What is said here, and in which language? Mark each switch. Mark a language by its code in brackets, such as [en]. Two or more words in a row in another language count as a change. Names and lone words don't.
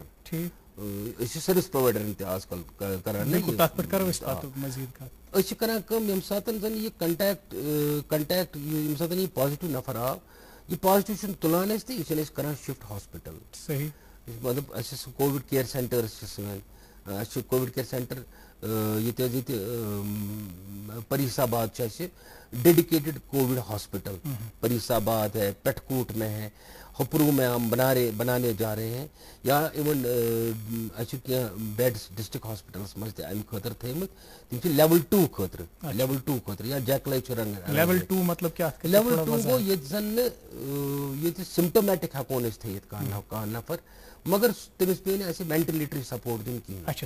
[ks] أسۍ چھِ [en] service providers [ks] تہِ آز کل کران, أسۍ چھِ کران کٲم ییٚمہِ ساتہٕ زن یہِ کنٹیکٹ ییٚمہِ ساتہٕ یہِ پازِٹِو نفر آو, یہِ پازِٹِو چھُنہٕ تُلان أسۍ تہٕ یہِ چھِنہٕ أسۍ کران [en] shift hospital. [ks] صحیح, مطلب اَسہِ چھِ [en] Covid care centres [ks] چھِ سٲنۍ, اَسہِ چھُ [en] Covid care center [ks] ییٚتہِ حظ ییٚتہِ پریٖساباد چھُ اَسہِ [en] dedicated Covid hospital, [ur] پریٖساباد ہے, پٮ۪ٹھکوٹ میں ہے, ہُپروٗ میں ہم بنانے جا رہے ہیں, [ks] یا اِوٕن اَسہِ چھُ کینٛہہ بیڈٕس [en] district hospitals [ks] منٛز تہِ امہِ خٲطرٕ تھٲیمٕتۍ, تِم چھِ لیول 2 خٲطرٕ, یا جیکلے چھُ لیول 2 مطلب گوٚو ییٚتہِ زن نہٕ ییٚتہِ سِمٹومیٹِک ہٮ۪کون أسۍ تھٲیِتھ کانٛہہ نفر, مگر تٔمِس پیٚیہِ نہٕ اَسہِ [en] ventilatory support [ks] دیُن کِہینۍ.